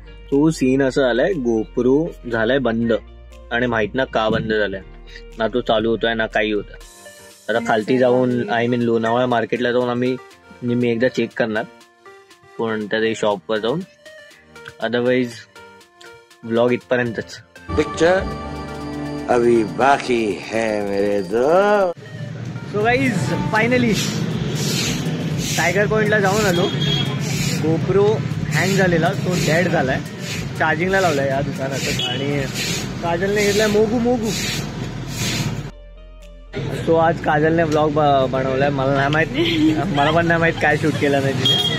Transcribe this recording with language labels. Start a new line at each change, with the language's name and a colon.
Marathi: तो सीन असं झालाय, गोप्रो झालाय बंद आणि माहित ना का बंद झालाय, ना तो चालू होतोय ना काही होत। आता खालती जाऊन आय मीन लोणावळा मार्केटला जाऊन आम्ही म्हणजे मी एकदा चेक करणार कोणत्या तरी शॉपवर जाऊन, अदरवाइज व्लॉग इथपर्यंतच।
Hindi: पिक्चर अभी बाकी है मेरे दोस्त।
Marathi: सो गाईज फायनली टायगर पॉइंटला जाऊन आलो। गोप्रो हँग झालेला, तो डेड झालाय, चार्जिंगला लावलाय या दुकानातच आणि काजलने घेतलाय मोगू मोगू। सो आज काजलने ब्लॉग बनवलाय, मला नाही माहित, मला पण नाही माहित काय शूट केलं नाही तिने,